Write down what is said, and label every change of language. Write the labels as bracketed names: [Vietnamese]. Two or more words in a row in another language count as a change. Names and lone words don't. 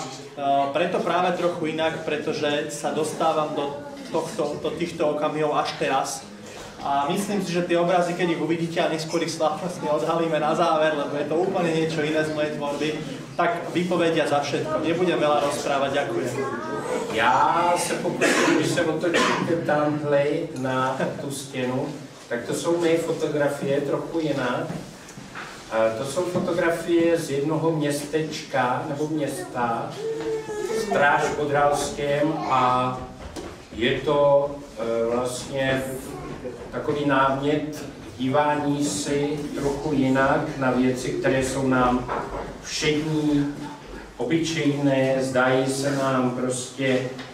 [Slovak] Preto práve trochu inak, pretože sa dostávam do týchto okamihov až teraz. A myslím si, že tie obrazy, keď ich uvidíte a neskôr ich slávnostne odhalíme na záver, lebo je to úplne niečo iné z mojej tvorby, tak vypovedia za všetko. Nebudem veľa rozprávať, ďakujem. [Czech] Já se pokusím, když se otočíte tamhle na tu stěnu, tak to jsou mé fotografie trochu jinak. To jsou fotografie z jednoho městečka nebo města, Stráž pod Ralském, a je to vlastně takový námět dívání si trochu jinak na věci, které jsou nám všední, obyčejné, zdají se nám prostě,